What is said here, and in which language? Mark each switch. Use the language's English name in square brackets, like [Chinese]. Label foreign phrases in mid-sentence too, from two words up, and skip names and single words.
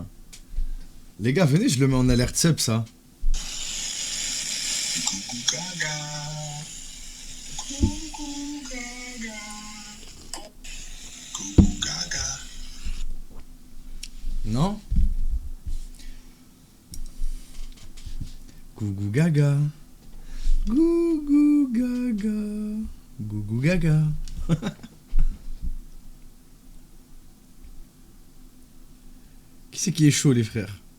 [French] Les gars, venez, je le mets en alerte sub, ça. Non? Gougou gaga. Gougou gaga. Gougou gaga. Qui c'est qui est chaud, les frères?